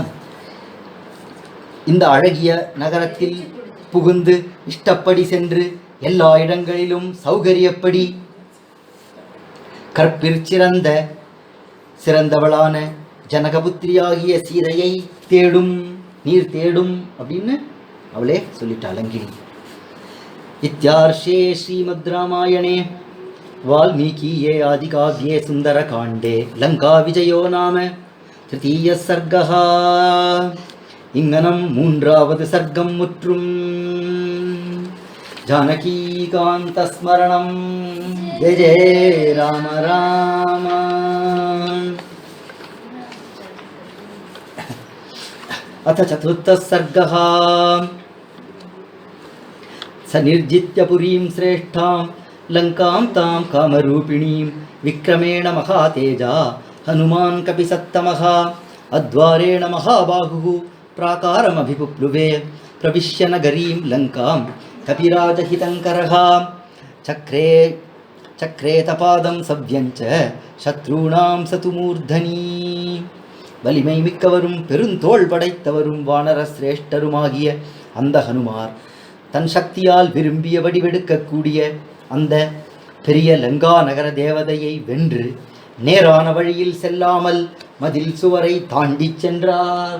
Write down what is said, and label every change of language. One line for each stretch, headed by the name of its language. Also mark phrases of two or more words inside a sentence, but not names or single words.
Tamil: இந்த அழகிய நகரத்தில் புகுந்து இஷ்டப்படி சென்று எல்லா இடங்களிலும் சௌகரியப்படி கற்பிற் சிறந்தவளான ஜனகபுத்திரியாகிய சீதையை தேடும் நீர் தேடும் அப்படின்னு அவளே சொல்லிட்டா லங்கினி.
Sanskrit: इत्यार्षे श्रीमत् रामायणे वाल्मीकीये आदिकाव्ये सुन्दरकाण्डे लङ्का विजयो नाम तृतीयः सर्गः.
Tamil: இங்கனம் மூன்றாவது சர்க்கம் முற்றும்.
Sanskrit: जानकीकान्त स्मरणम्. जय जय राम राम. अथ चतुर्थः सर्गः. स निर्जित्य पुरीं श्रेष्ठां लङ्कां तां कामरूपिणीं विक्रमेण महातेजा हनुमान् कपिसत्तमः अद्वारेण महाबाहुः प्राकारमभिपुप्लुवे प्रविश्य नगरीं लङ्कां कपिराजहितङ्करः चक्रेतपादं सव्यञ्च शत्रूणां सतु मूर्धनी.
Tamil: வலிமை மிக்கவரும் பெருந்தோள் படைத்தவரும் வானர சிரேஷ்டருமாகிய அந்த ஹனுமார் தன் சக்தியால் விரும்பிய வடிவெடுக்கக்கூடிய அந்த பெரிய லங்கா நகர தேவதையை வென்று நேரான வழியில் செல்லாமல் மதில் சுவரை தாண்டி சென்றார்.